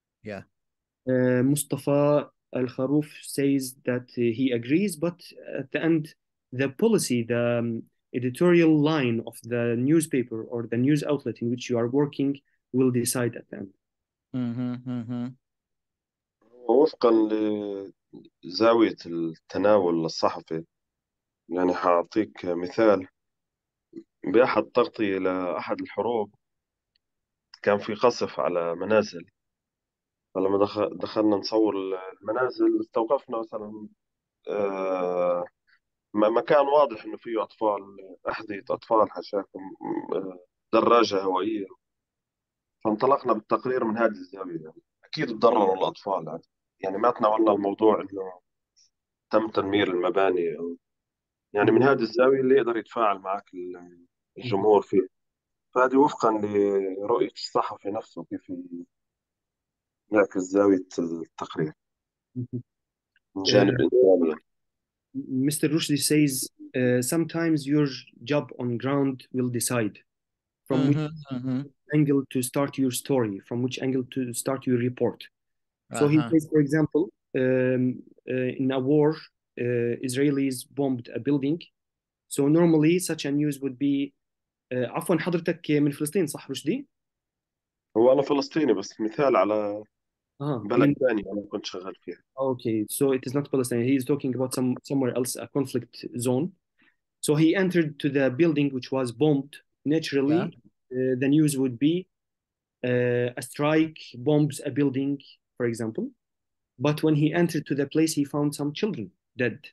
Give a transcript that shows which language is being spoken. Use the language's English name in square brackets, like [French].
[English] Yeah. Mustafa Al-Kharouf says that he agrees, but at the end, the policy, the editorial line of the newspaper or the news outlet in which you are working will decide at the end. [Arabic] وفقا لزاوية التناول الصحفي، يعني حأعطيك مثال. بأحد تغطية لأحد الحروب كان في قصف على منازل، فلما دخلنا نصور المنازل استوقفنا مثلا مكان واضح إنه فيه أطفال، أحذية أطفال حشاكم، دراجة هوائية، فانطلقنا بالتقرير من هذه الزاوية. يعني أكيد تضرروا الأطفال، يعني ما تناولنا الموضوع إنه تم تدمير المباني، يعني من هذه الزاوية اللي يقدر يتفاعل معك الجمهور فيه. فهذه وفقا لرؤية الصحفي نفسه كيف يعكس زاوية التقرير من جانب إنساني. [English] Mr. Rushdie says sometimes your job on ground will decide from which angle to start your story, from which angle to start your report. So he says, for example, in a war, Israelis bombed a building. So normally such a news would be [Arabic] عفوا حضرتك من فلسطين صح رشدي؟ هو أنا فلسطيني بس مثال على بلد ثاني أنا كنت شغال فيها. [English] Okay, so it is not Palestine. He is talking about somewhere else, a conflict zone. So he entered to the building which was bombed. Naturally, the news would be a strike bombs a building, for example. But when he entered to the place, he found some children dead.